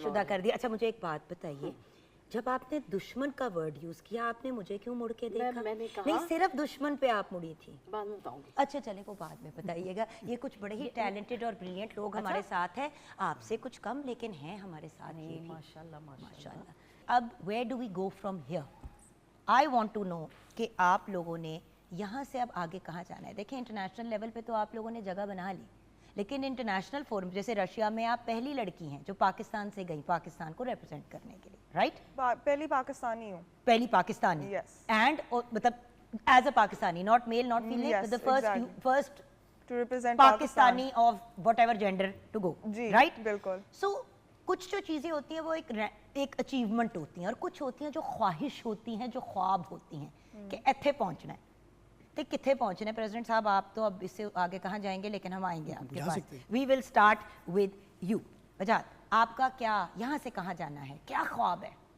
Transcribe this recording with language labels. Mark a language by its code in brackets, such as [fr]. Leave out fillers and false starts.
[ur] شدہ کر دیا. اچھا مجھے ایک بات بتائیے, جب آپ نے دشمن کا ورڈ یوز کیا آپ نے مجھے کیوں مڑ کے دیکھا؟ میں نے کہا نہیں صرف دشمن پہ آپ مڑی تھی. بعد میں بتاؤں گی. اچھا چلیں وہ بعد میں بتائیے گا. یہ کچھ بڑے ہی ٹیلنٹڈ اور بریلینٹ لوگ ہمارے ساتھ ہیں, آپ سے کچھ کم لیکن ہیں ہمارے ساتھ. ماشاءاللہ ماشاءاللہ. اب [en] where do we go from here? I want to know [ur] کہ آپ لوگوں نے یہاں سے اب آگے کہاں جانا ہے. دیکھیں انٹرنیشنل لیول پہ تو آپ لوگوں نے جگہ بنا لی, لیکن انٹرنیشنل فورم جیسے رشیا میں آپ پہلی لڑکی ہیں جو پاکستان سے گئی پاکستان کو ریپرزینٹ کرنے کے لیے, رائٹ؟ پہلی پاکستانی ہوں. پہلی پاکستانی. [en] Yes. And [ur] مطلب [en] as a Pakistani, not male not female, the first to represent Pakistani of whatever gender to go, [ur] جی [en] right? [ur] بالکل. So کچھ جو چیزیں ہوتی ہیں وہ ایک اچیومنٹ ہوتی ہیں, اور کچھ ہوتی ہیں جو خواہش ہوتی ہیں, جو خواب ہوتی ہیں کہ ایتھے پہنچنا ہے. تو کتنے پہنچنا ہے پریزیڈنٹ صاحب؟ آپ تو اب اس سے آگے کہاں جائیں گے, لیکن ہم آئیں گے آپ کے پاس. [en] We will start with you. [ur] وجاد, آپ کا کیا یہاں سے کہاں جانا ہے, کیا خواب ہے؟